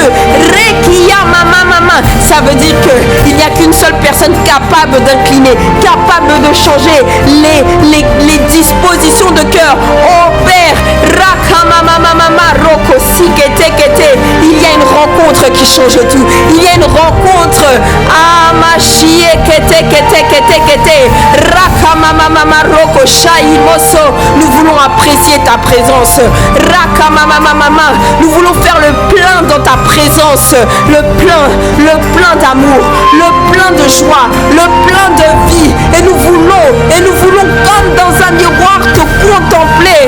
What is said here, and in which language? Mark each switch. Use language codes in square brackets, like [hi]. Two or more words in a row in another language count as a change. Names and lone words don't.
[fr] Rekia mama, ça veut dire qu'il n'y a qu'une seule personne capable d'incliner, capable de changer les dispositions de cœur. Oh Père, Rakamamamama Roko Siketekete, il y a une rencontre qui change tout. Il y a une rencontre. Amashie kete kete kete kete, Rakamamamama Roko Shaimoso. Nous voulons apprécier ta présence. Rakamamamama, nous voulons faire le plein dans ta présence, le plein d'amour, le plein de joie, le plein de vie. Et nous voulons comme dans un miroir te contempler.